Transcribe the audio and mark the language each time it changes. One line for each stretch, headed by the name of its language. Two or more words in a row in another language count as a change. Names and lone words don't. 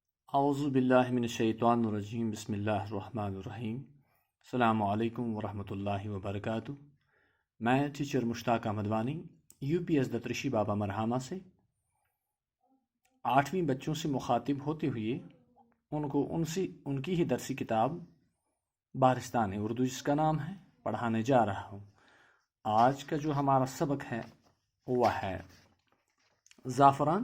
Arabic: اعوذ باللہ من الشیطان الرجیم بسم اللہ الرحمن الرحیم السلام علیکم ورحمۃ اللہ وبرکاتہ۔
Urdu: میں ٹیچر مشتاق احمد وانی یو پی ایس دترشی بابا مرحامہ سے 8ویں بچوں سے مخاطب ہوتے ہوئے ان کو ان کی ہی درسی کتاب بارستان اردو جس کا نام ہے پڑھانے جا رہا ہوں۔ آج کا جو ہمارا سبق ہے وہ ہے زعفران۔